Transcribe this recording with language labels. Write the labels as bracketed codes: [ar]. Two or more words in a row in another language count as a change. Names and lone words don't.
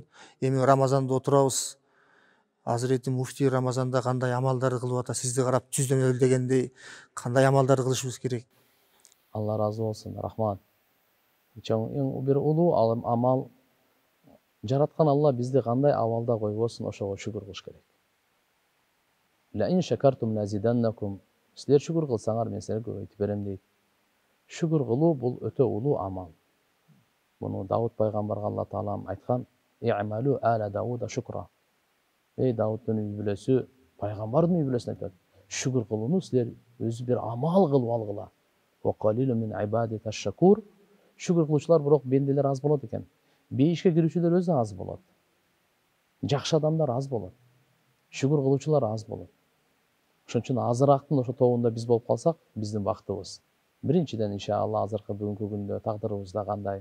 [ky] Эми Рамазанда отурабыз. Азирети муфтий Рамазанда кандай амалдарды кылып атат? Сизди карап түздөнөлү дегендей, кандай амалдарды кылышыбыз керек? Алла разы болсун, рахмат. Эң бир улуу амал, жараткан Алла бизди кандай абалда койбосун, ошого шүгүр кылыш керек. [ar] لئن شكرتم لأزيدنكم. [ky] Силер шүгүр кылсаңар, мен силерге көбөйтүп берем дейт. Шүгүр кылуу бул өтө улуу амал. Муну Дауд пайгамбарга Алла Таалам айткан: [ar] "اعملوا آل داود شكرا." [ky] Дауттун үй бүлөсү пайгамбардын үй бүлөсүнө айтат. Шүгүр кылууну силер өзү бир амал кылып алгыла. [ar] وقليل من عبادي الشكور. [ky] Шүгүр кылуучулар бирок бенделер аз болот экен. Бейишке кирүүчүлөр өзү аз болот. Жакшы адамдар аз болот. Шүгүр кылуучулар аз болот. Ошон үчүн азырактын ошо тобунда биз болуп калсак, биздин бактыбыз. Биринчиден иншалла азыркы бүгүнкү күндө тагдырыбызда кандай?